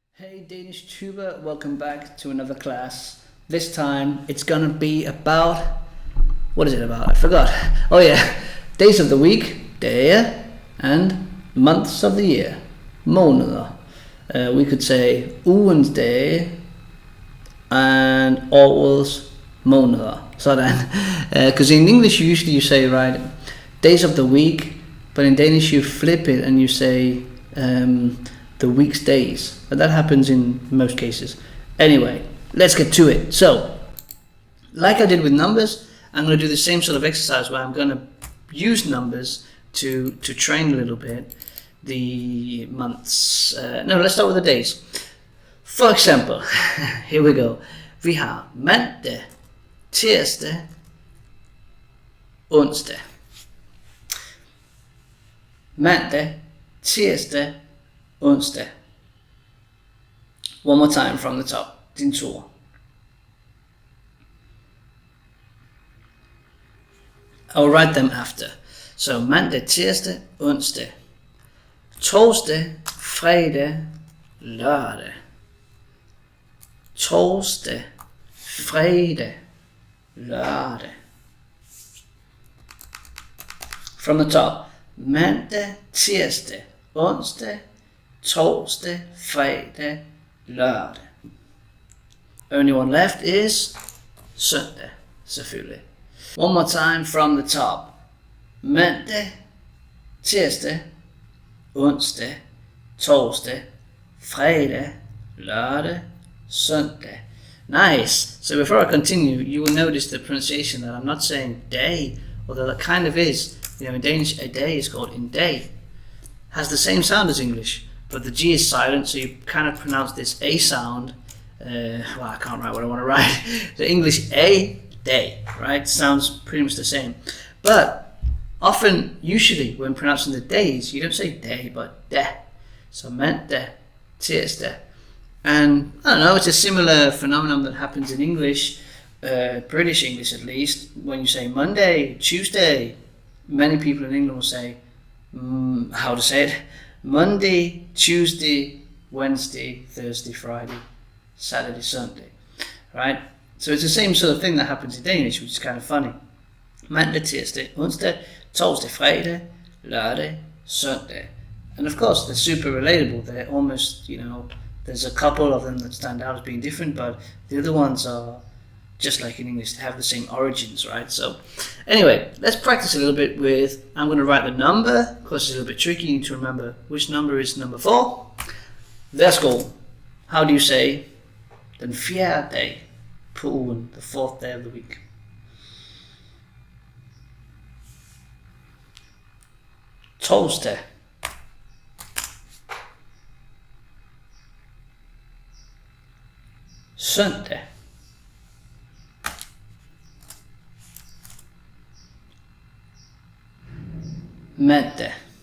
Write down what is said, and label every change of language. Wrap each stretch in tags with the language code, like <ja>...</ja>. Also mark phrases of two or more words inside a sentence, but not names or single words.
<en>Hey Danish tuber, welcome back to another class. This time it's gonna be about, what is it about? I forgot. Oh yeah, days of the week, dage, and months of the year, måneder. We could say</en> <da>ugens dage and årets måneder. Sådan.</da> <en>Because in English usually you say, right, days of the week, but in Danish you flip it and you say the week's days, but that happens in most cases. Anyway, let's get to it. So, like I did with numbers, I'm going to do the same sort of exercise where I'm going to use numbers to train a little bit the months. No, let's start with the days. For example, here we go.</en> <da>Vi har mandag, tirsdag, onsdag. Mandag, tirsdag, onsdag.</da> <en>One more time from the top.</en> <da>Din tur.</da> <en>I'll write them after.</en> <da>So mandag, tirsdag, onsdag. Torsdag, fredag, lørdag. Torsdag, fredag, lørdag.</da> <en>From the top.</en> <da>Mandag, tirsdag, onsdag, torsdag, fredag, lørdag.</da> <en>Only one left is</en> <da>søndag, selvfølgelig.</da> <en>One more time from the top.</en> <da>Mandag, tirsdag, onsdag, torsdag, fredag, lørdag, søndag.</da> <en>Nice. So before I continue, you will notice the pronunciation that I'm not saying day, although that kind of is. You know, in Danish, a day is called</en> <da>en dag.</da> <en>Has the same sound as English, but the G is silent, so you kind of pronounce this A sound. Well, I can't write what I want to write. The English a day, right? Sounds pretty much the same. But often, usually, when pronouncing the days, you don't say day, but da.</en> <da>So mandag, tirsdag.</da> <en>And I don't know, it's a similar phenomenon that happens in English, British English at least. When you say Monday, Tuesday, many people in England will say, how to say it? Monday, Tuesday, Wednesday, Thursday, Friday, Saturday, Sunday, right? So it's the same sort of thing that happens in Danish, which is kind of funny.</en> <da>Mandag, tirsdag, onsdag, torsdag, fredag, lørdag, søndag.</da> <en>And of course, they're super relatable. They're almost, you know, there's a couple of them that stand out as being different, but the other ones are just like in English, they have the same origins, right? So anyway, let's practice a little bit with, I'm going to write the number. Of course, it's a little bit tricky. You need to remember which number is number 4. Let's go. How do you say</en> <da>den fjerde dag på ugen,</da> <en>the 4th day of the week?</en> <da>Torsdag. Søndag. Mandag.</da>